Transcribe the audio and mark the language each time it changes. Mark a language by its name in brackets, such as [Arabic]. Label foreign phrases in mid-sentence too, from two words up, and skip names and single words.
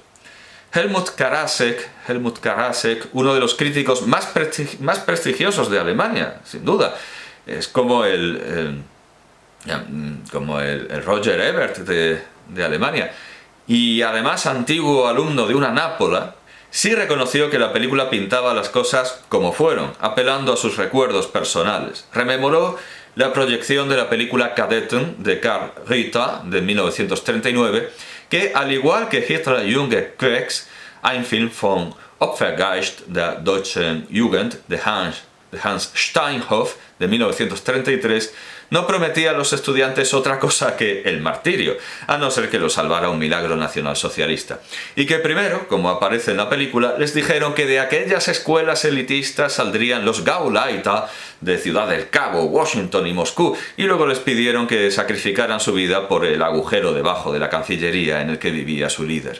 [Spanish] Helmut Karasek, uno de los críticos más prestigiosos de Alemania, sin duda, es como el Roger Ebert de Alemania, y además antiguo alumno de una Nápoles, sí reconoció que la película pintaba las cosas como fueron, apelando a sus recuerdos personales. Rememoró la proyección de la película Kadetten de Karl Ritter de 1939, que, al igual que Hitler Junge Kriegs, ein Film vom Opfergeist der deutschen Jugend de Hans de Hans Steinhoff, de 1933, no prometía a los estudiantes otra cosa que el martirio, a no ser que lo salvara un milagro nacionalsocialista. Y que primero, como aparece en la película, les dijeron que de aquellas escuelas elitistas saldrían los Gauleiter de Ciudad del Cabo, Washington y Moscú, y luego les pidieron que sacrificaran su vida por el agujero debajo de la Cancillería en el que vivía su líder.